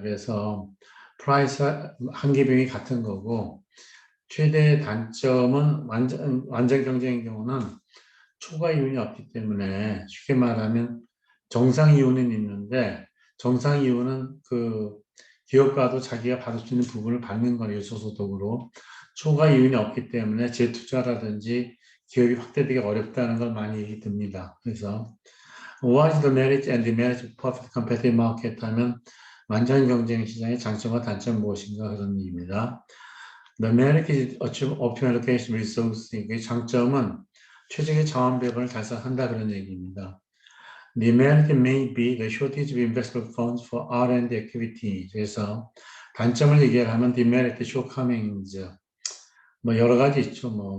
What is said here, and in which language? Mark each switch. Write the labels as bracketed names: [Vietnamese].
[Korean] 그래서 프라이스 한계비용이 같은 거고 최대 단점은 완전 경쟁의 경우는 초과 이윤이 없기 때문에 쉽게 말하면 정상 이윤은 있는데 정상 이윤은 기업가도 자기가 받을 수 있는 부분을 받는 거예요. 소소득으로. 초과 이윤이 없기 때문에 재투자라든지 기업이 확대되기 어렵다는 걸 많이 얘기 듭니다. 그래서 [English] What is the merit and demerit of perfect competitive market [Korean] 하면 완전 경쟁 시장의 장점과 단점 무엇인가 그런 얘기입니다. [English] The merit is optimal allocation resource. [Korean] 그 장점은 최적의 자원 배분을 달성한다 그런 얘기입니다. [English] The merit may be the shortage of investment funds for R&D activities. [Korean] 그래서 단점을 얘기하면 [English] demerit, shortcomings [Korean] 뭐 여러 가지 있죠.